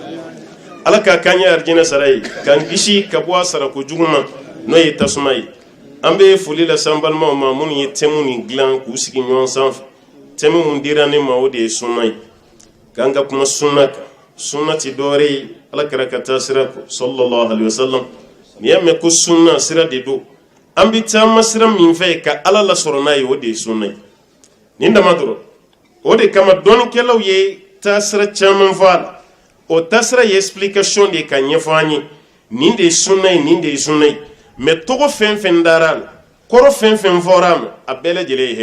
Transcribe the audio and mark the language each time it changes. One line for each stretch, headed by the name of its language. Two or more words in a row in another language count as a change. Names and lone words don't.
Bambara: Ala k'a k'an ye arijinɛ sara ye k'an kisi ka bɔ a sarako jugu ma n'o ye tasuma ye an bɛ foli lase an balimaw ma minnu ye thème nin dilan k'u sigi ɲɔgɔn sanfɛ thème mun dira ne ma o de ye sunna ye k'an ka kuma sunna kan sunna ti dɔwɛrɛ ye Alakira ka taa sira kɔ
Arabic: صلى الله عليه وسلم
Bambara: n'i y'a mɛn ko sunna sira de don an bɛ taama sira min fɛ ka Ala lasɔrɔ n'a ye o de ye sunna ye nin dama dɔrɔn o de kama dɔnnikɛlaw ye taasira caman fɔ a la o taasira ye explication de ka ɲɛfɔ an ye nin de ye sunna ye nin de ye sunna ye mais tɔgɔ fɛn fɛn dara a la kɔrɔ fɛn fɛn fɔra a ma a bɛɛ lajɛlen ye